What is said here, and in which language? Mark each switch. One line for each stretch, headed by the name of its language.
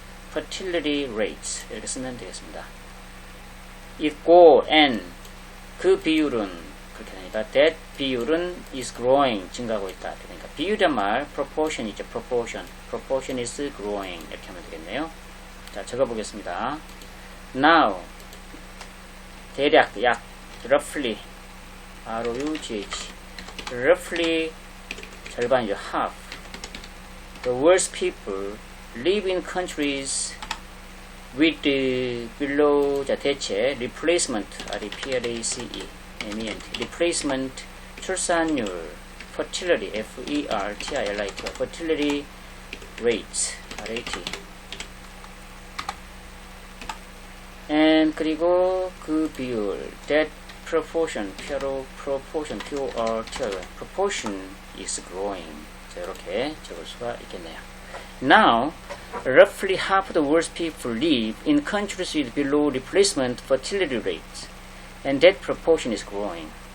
Korean: fertility rates 이렇게 쓰면 되겠습니다. 있고 and 그 비율은 그렇게 되니까 that 비율은
English: is growing,
Korean: 증가하고 있다. 그러니까 비율이란 말 proportion이죠. proportion is growing 이렇게 하면 되겠네요. 자, 적어보겠습니다.
English: now
Korean: 대략, 약,
English: roughly R-O-U-G-H roughly
Korean: 절반이죠.
English: half the world's people live in countries with below,
Korean: 자, 대체
English: replacement R-E-P-L-A-C-E M-E-N-T replacement
Korean: 출산율
English: fertility F-E-R-T-I-L-I-T fertility rates R-A-T and
Korean: 그리고 그 비율
English: that proportion, proportion, proportion is growing.
Korean: 자, 이렇게 적을 수가 있겠네요.
English: Now, roughly half the world's people live in countries with below replacement fertility rates, and that proportion is growing.